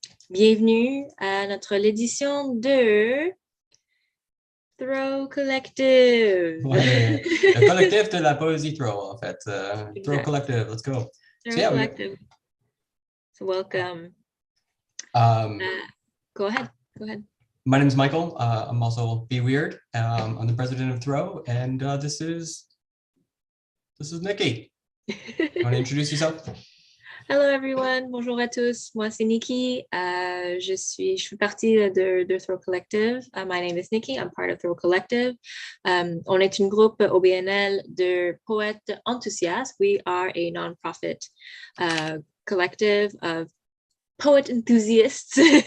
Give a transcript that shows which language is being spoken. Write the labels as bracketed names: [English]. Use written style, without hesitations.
[French] Bienvenue à l'édition de Throw Collective. Ouais, le collectif de la poésie Throw, en fait. [English] Throw Collective, let's go. Throw Collective. So welcome. Go ahead. My name is Michael. I'm also BeWyrd. I'm the president of Throw, and this is Nikki. You want to introduce yourself? Hello everyone, [French] bonjour à tous. Moi c'est Nikki. Je fais partie de Throw Collective. [English] My name is Nikki. I'm part of Throw Collective. [French] On est un groupe au BNL de poètes enthousiastes. [English] We are a non-profit collective of poet enthusiasts.